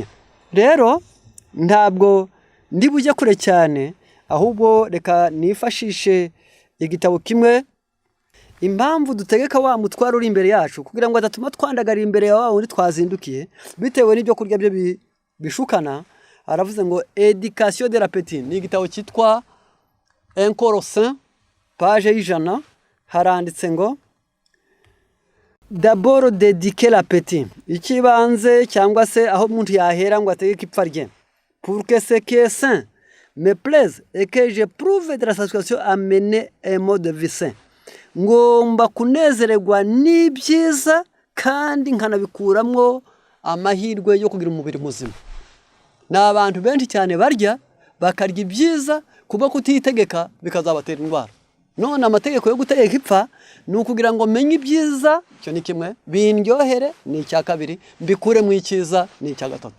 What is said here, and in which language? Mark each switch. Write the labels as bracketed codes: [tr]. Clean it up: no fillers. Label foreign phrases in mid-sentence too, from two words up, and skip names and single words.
[rw] Rero ntabwo ndi bujye kure cyane, ahubwo reka nifashishe igitabo kimwe, impamvu dutegeka wa mutwaro uri imbere yacu kugira ngo adatuma twandagara imbere ya wa wundi twazindukiye bitewe n'ibyo kurya byo bishukana. Aravuze ngo [fr] Education de l'appétit, [rw] ni igitabo cyitwa Un corps sain, page y'ijana, haranditse ngo [fr] d'abord dédiquer l'appétit, [rw] ikibanze cyangwa se aho umuntu yahera ngo ategeke ipfa rye, [fr] pour que ce qui est sain me plaise et que je prouve de la satisfaction à mener un mode de vie sain. [rw] Ngomba kunezererwa n'ibyiza kandi nkanabikuramwo amahirwe yo kugira umubiri muzima. N'abantu benshi cyane barya bakarya ibyiza kuba kutitegeka bikazabatera indwara. None amategeko yo gutegeka ipfa ni ukugira ngo menye ibyiza, cyo ni kimwe, bindyohere ni icya kabiri, mbikure mu icyiza ni icya gatatu.